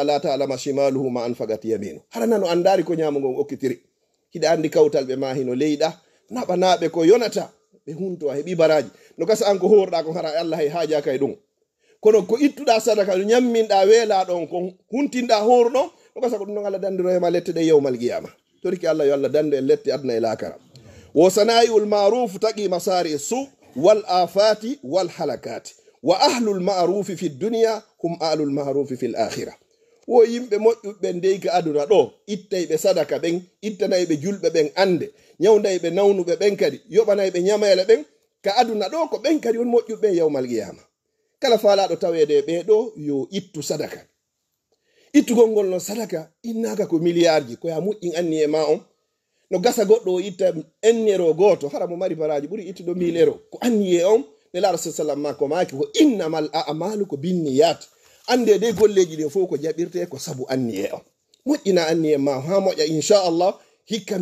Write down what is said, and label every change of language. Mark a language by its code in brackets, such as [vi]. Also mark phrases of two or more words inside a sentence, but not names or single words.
[ar] لا تعلم شماله ما أنفقت يمينه [ff] harana no andari ko nyamo ngon okkitiri hiɗa andi kawtal ɓe ma hino leyɗa naɓanaɓe ko yonata ɓe hunto a heɓi baraji no gasa an ko horɗa ko hara Allah hay haaja kay ɗum kono ko ittuɗa sadaka no ñamminɗa weela ɗon ko huntinɗa horɗon no gasa ko ɗum ɗon Allah dandiro hema lette ɗe [ar] يوم القيامة [ff] toriki Allah yo Allah dando en lette adna e lakara wo [ar] صنائع المعروف تقي مصارع السوء والآفات والهلكات وأهل المعروف في الدنيا هم أهل المعروف في الآخرة [ff] wo yimɓe moƴƴuɓe ndeyka aduna ɗo ittayɓe sadaka ɓen ittanayɓe julɓe ɓen ande ñawdayɓe nawnuɓe ɓen kadi yoɓanayɓe ñamayele ɓen ka aduna ɗo ko ɓen kadi won moƴƴuɓe [ar] يوم القيامة [ff] kala faalaɗo tawede ɓeɗo yo ittu sadaka ittugol ngol no sadaka innaka ko milliard ji ko ya moƴƴin anni e ma on no gasa goɗɗo o itta ennero goto hara mo mari baraji ɓuuri ittuɗo 1000 euro ko anni e on ne laaɗo sallam ma ko maki ko [ar] إنما الأعمال [ff] ko binniyat ande de golleji ɗe fof ko jaɓirte ko sabu anni e on moƴƴina anni e ma ha moƴƴa inchallah hikka